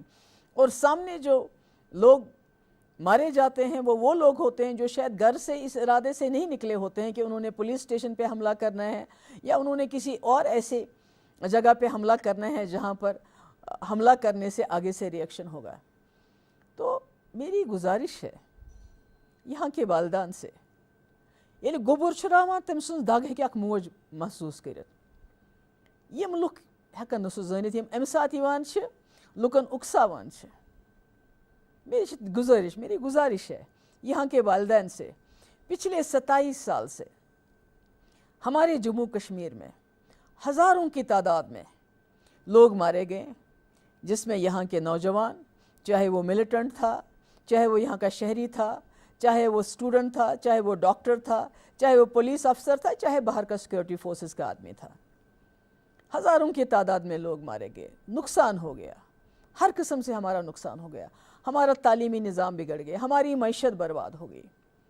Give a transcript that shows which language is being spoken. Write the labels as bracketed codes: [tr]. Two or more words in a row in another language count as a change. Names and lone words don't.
[ur] اور سامنے جو لوگ مارے جاتے ہیں وہ لوگ ہوتے ہیں جو شاید گھر سے اس ارادے سے نہیں نکلے ہوتے ہیں کہ انہوں نے پولیس اسٹیشن پہ حملہ کرنا ہے، یا انہوں نے کسی اور ایسے جگہ پہ حملہ کرنا ہے جہاں پر حملہ کرنے سے آگے سے ریئیکشن ہوگا۔ تو میری گزارش ہے یہاں کے والدان سے، یعنی [ks] گوبر چھراوان تم سن دگ ہیکہ اک موج محسوس کرت، یم لُکھ ہیکن نہ سہ زٲنِتھ یم امہِ ساتہٕ یِوان چھِ لُکن اکساوان چھِ۔ [ur] میری گزارش ہے یہاں کے والدین سے، پچھلے 27 سال سے ہمارے جموں کشمیر میں ہزاروں کی تعداد میں لوگ مارے گئے، جس میں یہاں کے نوجوان، چاہے وہ ملیٹنٹ تھا، چاہے وہ یہاں کا شہری تھا، چاہے وہ اسٹوڈنٹ تھا، چاہے وہ ڈاکٹر تھا، چاہے وہ پولیس افسر تھا، چاہے باہر کا سیکورٹی فورسز کا آدمی تھا، ہزاروں کی تعداد میں لوگ مارے گئے، نقصان ہو گیا، ہر قسم سے ہمارا نقصان ہو گیا، ہمارا تعلیمی نظام بگڑ گیا، ہماری معیشت برباد ہو گئی۔